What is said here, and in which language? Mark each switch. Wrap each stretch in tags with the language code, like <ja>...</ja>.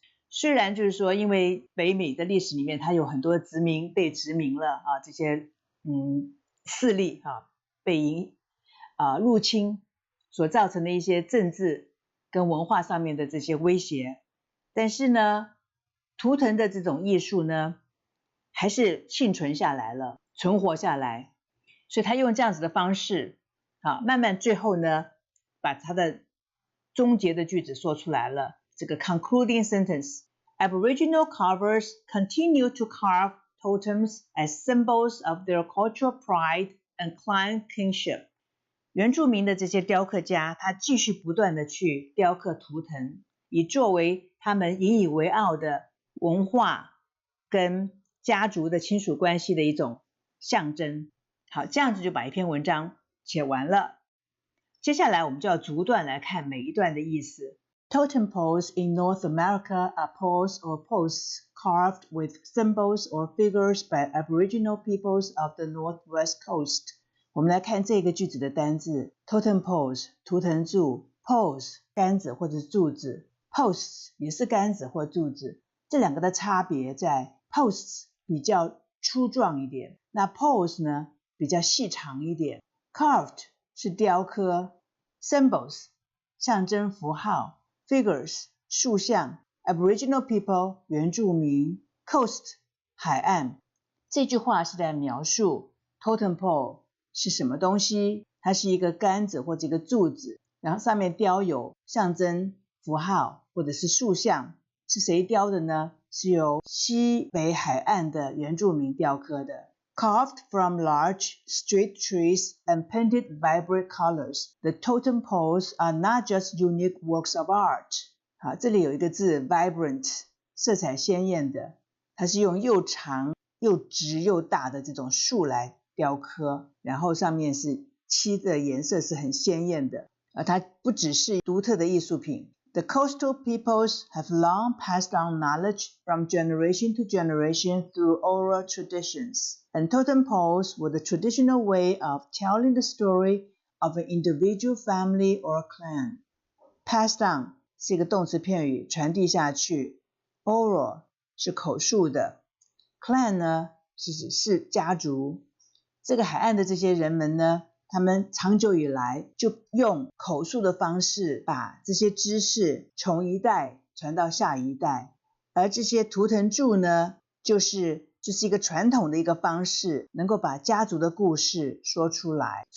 <zh>虽然就是说，因为北美的历史里面，它有很多被殖民了这些势力被入侵所造成的一些政治跟文化上面的这些威胁，但是呢，图腾的这种艺术呢，还是幸存下来了，存活下来。所以他用这样子的方式慢慢最后呢，把他的终结的句子说出来了。</zh> <en>这个 concluding sentence Aboriginal carvers continue to carve totems as symbols of their cultural pride and clan kinship.</en> <zh>原住民的这些雕刻家，他继续不断的去雕刻图腾，以作为他们引以为傲的文化跟家族的亲属关系的一种象征。好，这样子就把一篇文章写完了。接下来我们就要逐段来看每一段的意思。</zh> <en>Totem poles in North America are poles or posts carved with symbols or figures by Aboriginal peoples of the Northwest Coast.</en> <zh>我们来看这个句子的单字 Totem poles 图腾柱 Poles 杆子或者柱子 Posts 也是杆子或柱子。这两个的差别在 Posts 比较粗壮一点，那 Poles 呢比较细长一点。 Carved 是雕刻， Symbols 象征符号， Figures 塑像， Aboriginal people 原住民， Coast 海岸。这句话是在描述 Totem pole 是什么东西，它是一个杆子或者一个柱子，然后上面雕有象征符号或者是塑像。是谁雕的呢？是由西北海岸的原住民雕刻的。</zh> <en>Carved from large, straight trees and painted vibrant colors, the totem poles are not just unique works of art.</en> <zh>好，这里有一个字 vibrant， 色彩鲜艳的，它是用又长又直又大的这种树来雕刻，然后上面是漆的颜色是很鲜艳的。它不只是独特的艺术品，</zh> <en>The coastal peoples have long passed down knowledge from generation to generation through oral traditions, and totem poles were the traditional way of telling the story of an individual family or clan.</en> <zh>Pass down 是一个动词片语，传递下去。 Oral 是口述的。 Clan 呢是指是家族。这个海岸的这些人们呢，他们长久以来就用口述的方式把这些知识从一代传到下一代，而这些图腾柱呢，就是一个传统的一个方式，能够把家族的故事说出来。</zh>